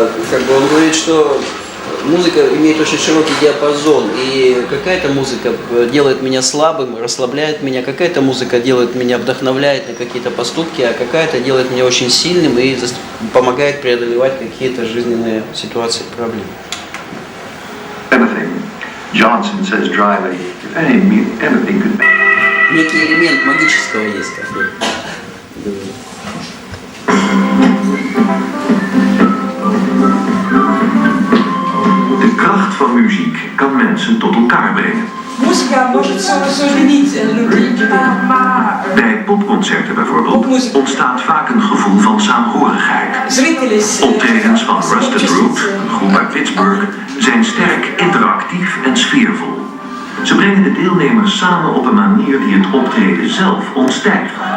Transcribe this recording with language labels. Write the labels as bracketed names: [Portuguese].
[Russian] Как бы он говорит, что музыка имеет очень широкий диапазон, и какая-то музыка делает меня слабым, расслабляет меня, какая-то музыка делает меня, вдохновляет на какие-то поступки, а какая-то делает меня очень сильным и помогает преодолевать какие-то жизненные ситуации, проблемы. [English] Anything. Johnson says dryly, if anything could be. [Russian] Некий элемент магического есть, как бы. [Dutch] De kracht van muziek kan mensen tot elkaar brengen. [Russian] Музыка может соединить людей. [Dutch] Bij popconcerten bijvoorbeeld ontstaat vaak een gevoel van saamhorigheid. Optredens van Rusted Root, een groep uit Pittsburgh, zijn sterk interactief en sfeervol. Ze brengen de deelnemers samen op een manier die het optreden zelf ontstijgt.